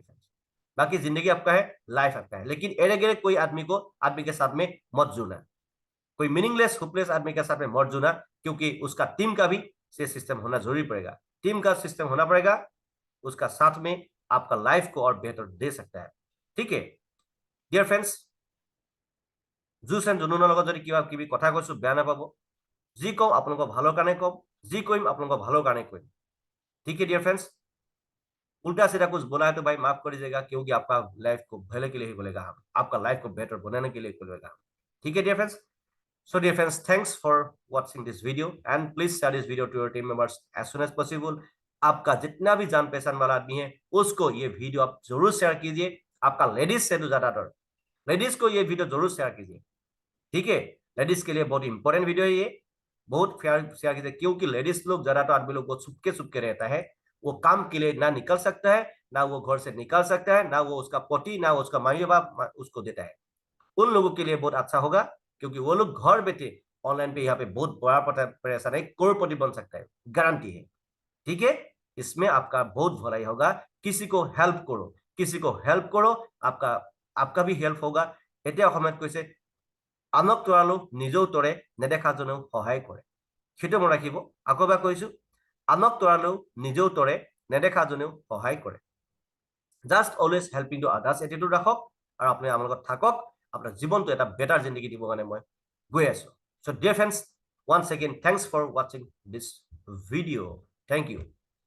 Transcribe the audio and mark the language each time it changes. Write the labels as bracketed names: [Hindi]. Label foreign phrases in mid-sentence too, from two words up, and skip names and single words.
[Hindi] बाकी जिंदगी आपका है, लाइफ आपका है, लेकिन एरे गेरे कोई आदमी के साथ में मत जुड़ना, कोई [English] meaningless hopeless [Hindi] आदमी के साथ में मत जुड़ना, क्योंकि उसका टीम का भी सिस्टम होना जरूरी पड़ेगा, टीम का सिस्टम होना पड़ेगा, उसका साथ में आपका लाइफ को और बेहतर दे सकता है। ठीक है [English] dear friends, [Assamese] জুচ এণ্ড জুনুনৰ লগত যদি কিবা কিবি কথা কৈছো বেয়া নাপাব, যি কম আপোনালোকৰ ভালৰ কাৰণে কম, যি কৰিম আপোনালোকৰ ভালৰ কাৰণে কৰিম। [Hindi] ठीक है [English] dear friends, [Hindi] उल्टा सीधा कुछ बोला है तो भाई माफ कर दीजिएगा, क्योंकि आपका लाइफ को भले के लिए ही बोलेगा हम, आपका लाइफ को बेटर बनाने के लिए बोलेगा हम। ठीक है [English] dear friends, so dear friends, thanks for watching this video and please share this video to your team members as soon as possible। [Hindi] आपका जितना भी जान पहचान वाला आदमी है उसको ये वीडियो आप जरूर शेयर कीजिए, आपका लेडीज से तो ज्यादातर लेडीज को ये वीडियो जरूर शेयर कीजिए। ठीक है, लेडीज के लिए बहुत [English] important video [Hindi] है ये, बहुत शेयर कीजिए, क्योंकि लेडीज लोग, ज्यादा तो आदमी लोग बहुत छुपके रहता है, वो काम के लिए ना निकल सकता है, ना वो घर से निकल सकता है, ना वो उसका पति, ना वो उसका माई बाप उसको देता है। उन लोगों के लिए बहुत अच्छा होगा, क्योंकि वो लोग घर बैठे ऑनलाइन पे यहाँ पे बहुत बड़ा परेशान है, करोड़पति बन सकता है, गारंटी है। ठीक है, इसमें आपका बहुत भलाई होगा। किसी को हेल्प करो, किसी को हेल्प करो, आपका आपका भी हेल्प होगा। [Assamese] এতিয়া সময়ত কৈছে আনক তৰালো নিজেও তৰে, নেদেখাজনেও সহায় কৰে। সেইটো মনত ৰাখিব। আকৌ এবাৰ কৈছো, আনক তৰালেও নিজেও তৰে, নেদেখাজনেও সহায় কৰে। [English] just always helping to others attitude [Assamese] ৰাখক, আৰু আপুনি আমাৰ লগত থাকক। আপোনাৰ জীৱনটো এটা বেটাৰ জিন্দগী দিবৰ কাৰণে মই গৈ আছো। [English] so dear friends, once again, thanks for watching this video. Thank you.